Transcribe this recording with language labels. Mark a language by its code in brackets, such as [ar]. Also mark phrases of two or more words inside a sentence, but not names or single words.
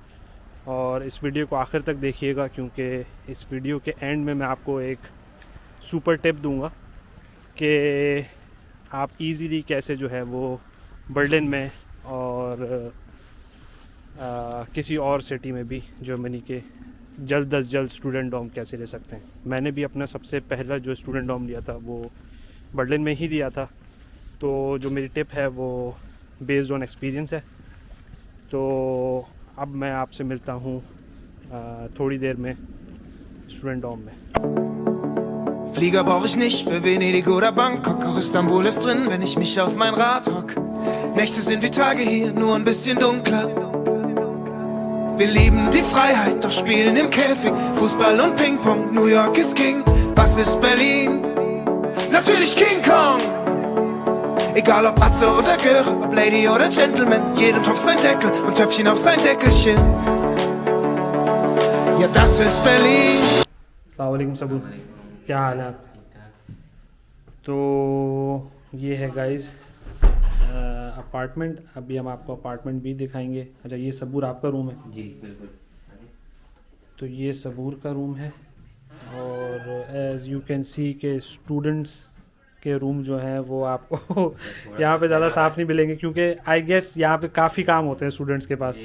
[hi] और इस वीडियो को आखिर तक देखिएगा क्योंकि इस वीडियो के एंड में मैं आपको एक [en] super tip [hi] दूंगा कि आप इजीली कैसे जो है वो बर्लिन में और किसी और सिटी में भी जर्मनी के जल्द अज जल्द [en] student dorm [hi] कैसे ले सकते हैं। मैंने भी अपना सबसे पहला जो [en] student dorm [hi] लिया था वो बर्लिन में ही लिया था। तो जो मेरी टिप है वो [en] based on experience [hi] है। तो अब मैं आपसे मिलता हूँ थोड़ी देर में [en] student dorm [hi] में। [de] Flieger brauch ich nicht für Venedig oder Bangkok. Auch Istanbul ist drin, wenn ich mich auf mein Rad hock. Nächte sind wie Tage hier, nur ein bisschen dunkler. Wir lieben die Freiheit, doch spielen im Käfig Fußball und Ping-Pong, New York ist King. Was ist Berlin? Natürlich King Kong. Egal ob Atze oder Göre, ob Lady oder Gentleman, jedem Topf sein Deckel und Töpfchen auf sein Deckelchen. Ja, das ist Berlin. [ar] السلام عليكم [hi] सबूर, क्या हाल है आप? तो ये है गाइस अपार्टमेंट। अभी हम आपको अपार्टमेंट भी दिखाएंगे। अच्छा, ये सबूर आपका रूम है? जी बिल्कुल। तो ये सबूर का रूम है और [en] as you can see [hi] के स्टूडेंट्स के रूम जो हैं वो आपको यहाँ पे ज़्यादा साफ़ नहीं मिलेंगे क्योंकि [en] I guess [hi] यहाँ पे काफ़ी काम होते हैं स्टूडेंट्स के पास।